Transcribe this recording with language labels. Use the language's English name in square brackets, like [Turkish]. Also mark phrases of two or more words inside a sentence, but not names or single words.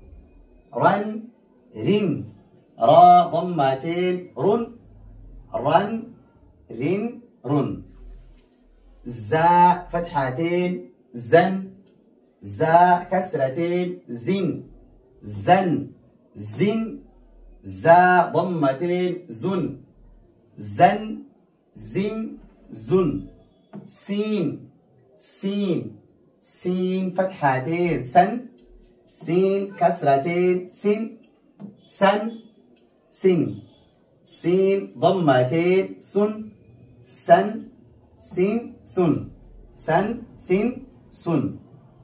[Arabic] را ضمتين رن زا فتحتين زا كسرتين زن زا ضمتين زن سين فتحتين سين كسرتين سين ضمتين سن